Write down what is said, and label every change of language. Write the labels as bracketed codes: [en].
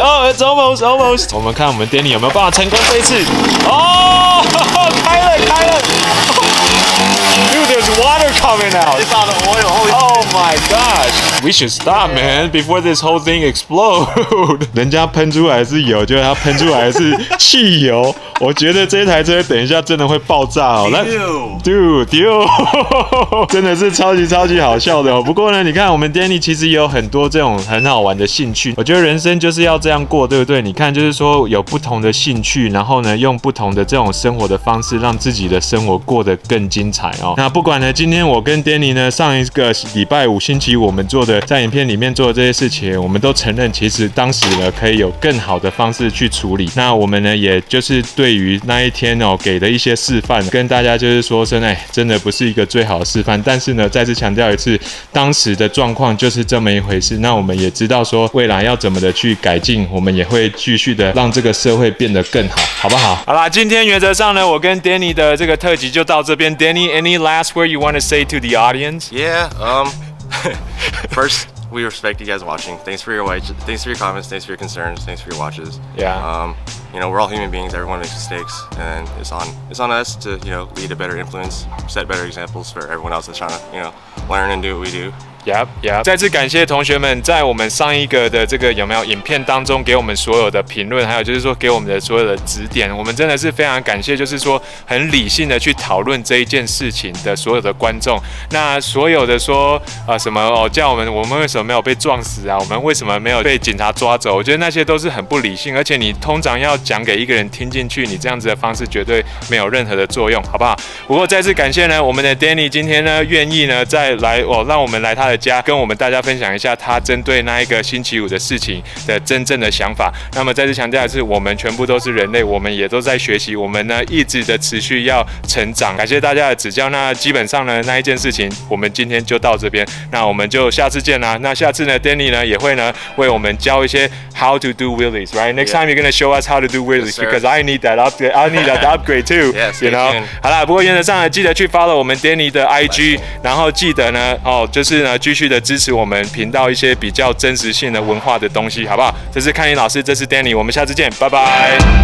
[en] It's almost. [zh] 我们看我们 Danny 有没有办法成功这一次？哦，开了。 [en] Dude, there's water coming out. It's all the oil. Oh my gosh. We should stop, man, before this whole thing explode. [zh] 人家喷出来是油，结果它喷出来是汽油。我觉得这台车等一下真的会爆炸哦。Dude，真的是超级好笑的哦。不过呢，你看我们 Danny 其实也有很多这种很好玩的兴趣。我觉得人生就是要这样过，对不对？你看，就是说有不同的兴趣，然后呢，用不同的这种生活的方式，让自己的生活过得更精彩哦。那不管呢，今天我跟 Danny 呢，上一个礼拜五、星期五我们做的在影片里面做的这些事情，我们都承认，其实当时呢可以有更好的方式去处理。那我们呢，也就是对于那一天哦给的一些示范，跟大家就是说声，真的不是一个最好的示范。但是呢，再次强调一次，当时的状况就是这么一回事。那我们也知道说，未来要怎么的去改进，我们也会继续的让这个社会变得更好，好不好？好啦，今天原则上呢，我跟 Danny 的这个特辑就到这边。 [en] Danny, any last word you want to say to the audience? Yeah. First, we respect you guys watching. Thanks for your comments. Thanks for your concerns. Thanks for your watches. Yeah. You know, we're all human beings. Everyone makes mistakes, and it's on us to, you know, lead a better influence, set better examples for everyone else that's trying to, you know, learn and do what we do. Yep. [zh] 再次感谢同学们在我们上一个的这个有没有影片当中给我们所有的评论，还有就是说给我们的所有的指点，我们真的是非常感谢，就是说很理性的去讨论这一件事情的所有的观众。那所有的说什么叫我们为什么没有被撞死啊？我们为什么没有被警察抓走？我觉得那些都是很不理性，而且你通常要讲给一个人听进去，你这样子的方式绝对没有任何的作用，好不好？不过再次感谢呢，我们的 Danny 今天呢愿意呢再来让我们来他的家，跟我们大家分享一下他针对那一个星期五的事情的真正的想法。那么再次强调的是，我们全部都是人类，我们也都在学习，我们呢一直的持续要成长。感谢大家的指教。那基本上呢那一件事情，我们今天就到这边，那我们就下次见啦。那下次呢 Danny 呢也会呢为我们教一些 [en] how to do wheelies, right? Next time you're gonna show us how to do wheelies because I need that upgrade. I need that upgrade too. Yes, you know. [zh] 好啦，不过原则上呢，记得去 follow 我们 Danny 的 IG， 然后记得呢就是呢继续的支持我们频道一些比较真实性的文化的东西，好不好？这是看你老师，这是 Danny， 我们下次见，拜拜。